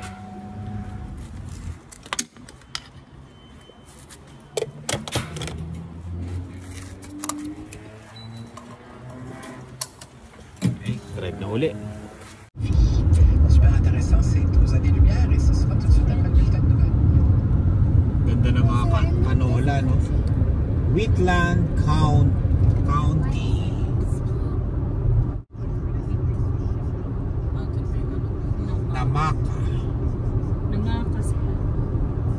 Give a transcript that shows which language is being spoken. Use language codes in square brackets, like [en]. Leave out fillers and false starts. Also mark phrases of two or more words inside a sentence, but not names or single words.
[tl] Okay, drive na uli. [fr] Super intéressant, c'est aux années-lumière et ce sera tout de suite après le bulletin de nouvelles. [tl] Ganda ng mga kanola, no? Wheatland County. Namaka. Nangaka sila.